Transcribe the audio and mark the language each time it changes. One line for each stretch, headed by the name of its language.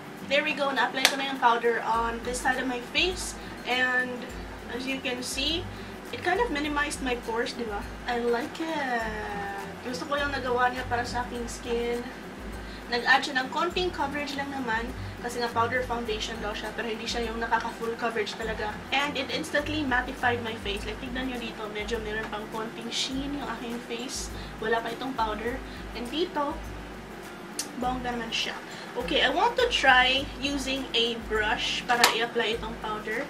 English: There we go.
Filipino: Na-apply ko na yung
English: powder on this side of my face. And, as you can see, it kind of minimized my pores,
Filipino: di ba?
English: I like it.
Filipino: Gusto ko yung nagawa niya para sa aking skin. Nag-add siya ng konting coverage lang naman. Kasi nga powder foundation daw siya. Pero hindi siya yung nakaka-full coverage talaga.
English: And it instantly mattified my face.
Filipino: Like, tignan nyo dito. Medyo meron pang konting sheen yung aking face. Wala pa itong powder. And dito, Bongga naman siya.
English: Okay, I want to try using a brush
Filipino: para i-apply itong
English: powder.